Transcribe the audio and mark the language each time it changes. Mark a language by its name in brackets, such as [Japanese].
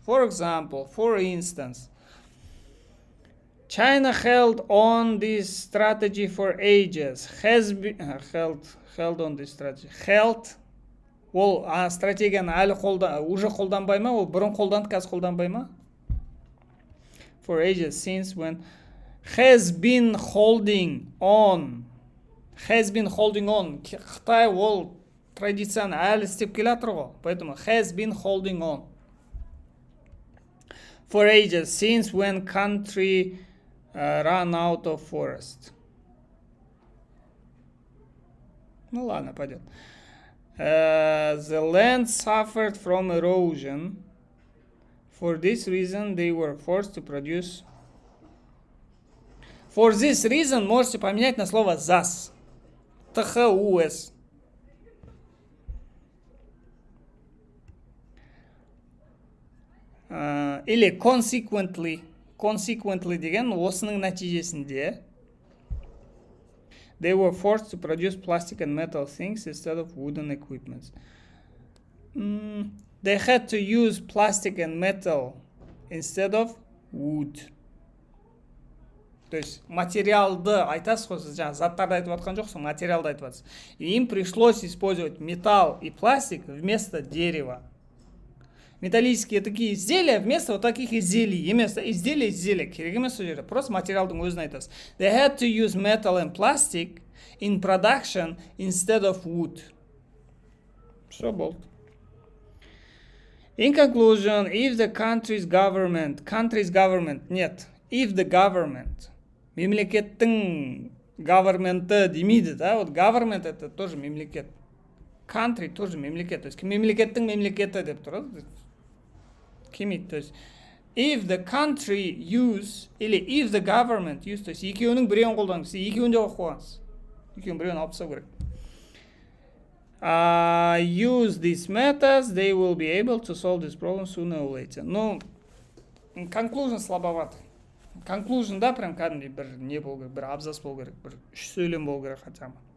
[English] For example, for instance, China held on this strategy for ages. Held on this strategy. Held [Kazakh] ол стратегияны әлі уже қолданбай ма? Ол бұрын қолданды, қазір қолданбай ма? [English] For ages, since when has been holding on. [Kazakh] Қытай ол традицияны әлі істеп келатыр ғой. [Russian] Поэтому [English] has been holding on. For ages, since when country ran out of forest. [Russian] Ну ладно, пойдет. [English] The land suffered from erosion. For this reason, they were forced to produce. For this reason [Russian] можете поменять на слово [English] thus. THUS. [Russian] Или [English] consequently. Consequently [Kazakh] деген осының нәтижесінде [English] they were forced to produce plastic and metal things instead of wooden equipment. They had to use plastic and metal instead of wood. [Russian] То есть [Kazakh] материалды айтасыз ғой, сіз жаңа заттарды айтып жатқан жоқсың, материалды айтып жатсыз. [Russian] Им пришлось использовать металл и пластик вместо дерева. Металлические такие изделия вместо вот таких изделий. [Kazakh] Емес [Russian] изделия [Kazakh] керек емес сол жерде. Просто материалдың өзін айтасыз. [English] They had to use metal and plastic in production instead of wood. [Russian] Все [Kazakh] болды. [English] In conclusion, if the country's government [Russian] нет, [English] if the government, [Kazakh] мемлекеттің government'ы демейді, [Russian] да, вот [Kazakh] government [Russian] это тоже [Kazakh] мемлекет, country [Russian] тоже [Kazakh] мемлекет, [Russian] то есть [Kazakh] мемлекеттің мемлекеті деп тұрады, келмейді, то есть [English] if the country use, [Russian] или [English] if the government use, [Kazakh] то есть екеуінің біреуін қолданыңыз, екеуін де оқып қойыңыз, екеуін біреуін алып тастау керек. [English] Use these methods, they will be able to solve this problem sooner or later. [Russian] Ну, [Kazakh] conclusion [Russian] слабоват. [Kazakh] Conclusion, [Russian] да, прям [Kazakh] кәдімгідей бір не болу керек, бір абзац болу керек, бір 3 сөйлем болу керек [Russian] хотя бы.